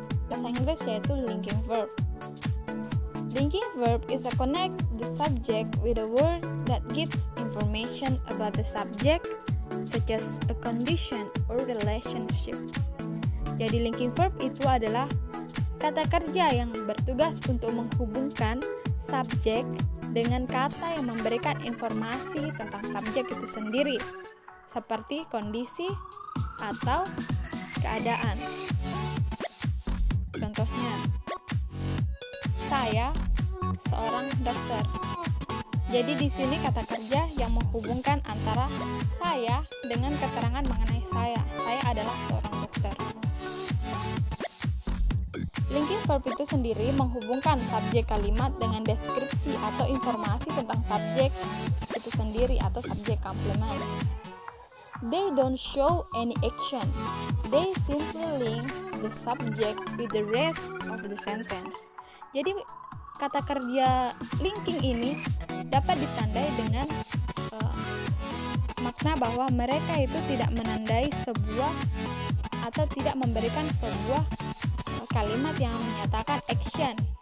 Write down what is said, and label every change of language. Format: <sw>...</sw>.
<id>Bahasa Inggris yaitu linking verb.</id> <en>Linking verb is a connect the subject with a word that gives information about the subject, such as a condition or relationship.</en> <id>Jadi linking verb itu adalah kata kerja yang bertugas untuk menghubungkan subjek dengan kata yang memberikan informasi tentang subjek itu sendiri, seperti kondisi atau keadaan. Contohnya, saya seorang dokter. Jadi di sini kata kerja yang menghubungkan antara saya dengan keterangan mengenai saya. Saya adalah seorang dokter. Linking verb itu sendiri menghubungkan subjek kalimat dengan deskripsi atau informasi tentang subjek itu sendiri atau subjek komplement.</id> <en>They don't show any action. They simply link the subject with the rest of the sentence.</en> <id>Jadi kata kerja linking ini dapat ditandai dengan makna bahwa mereka itu tidak menandai sebuah atau tidak memberikan sebuah kalimat yang menyatakan action.</id>